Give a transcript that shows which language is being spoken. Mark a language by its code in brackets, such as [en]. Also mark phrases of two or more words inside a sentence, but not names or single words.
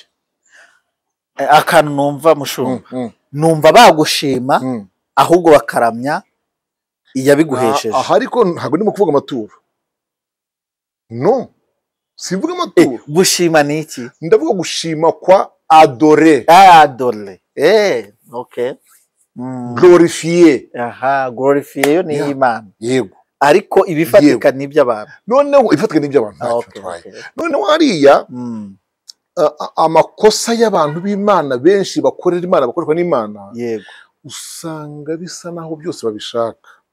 [rw] Akantu numva mushumba, numva bagushima ahubwo bakaramya iyabiguhesheje. Ariko ntabwo ndimo kuvuga amaturo. No, simvuga amaturo. Gushima ni iki? Ndavuga gushima kwa adore. Glorifier. Glorifier yo ni Imana. Ariko ibifatika ni iby'abantu. Noneho ibifatika ni iby'abantu. Noneho hariya amakosa y'abantu b'Imana benshi bakorera Imana, bakoreshwa n'Imana, usanga bisa naho byose babishaka.